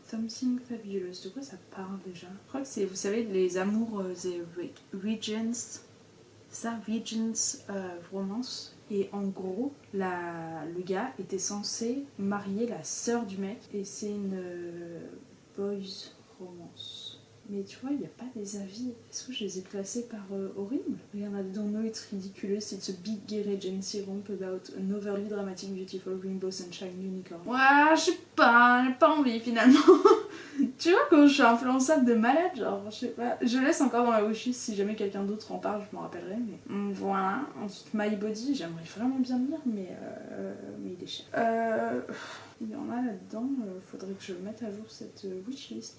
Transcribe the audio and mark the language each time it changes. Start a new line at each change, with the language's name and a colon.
French: Something Fabulous, de quoi ça parle déjà? Je crois que c'est, vous savez, les amours des Regents. Ça, Regents Romance. Et en gros, le gars était censé marier la sœur du mec. Et c'est une boys romance. Mais tu vois, il n'y a pas des avis. Est-ce que je les ai classés par horrible?
English: Regarde, don't know it's ridiculous, it's a big gay regency romp about an overly dramatic, beautiful rainbow sunshine unicorn.
French: Ouais, je sais pas, j'ai pas envie finalement. Tu vois, quand je suis influençable de malade, genre, je sais pas. Je laisse encore dans la wishlist si jamais quelqu'un d'autre en parle, je m'en rappellerai. Mais voilà. Ensuite, My Body, j'aimerais vraiment bien le lire, mais il est cher. Il y en a là-dedans, faudrait que je mette à jour cette wishlist.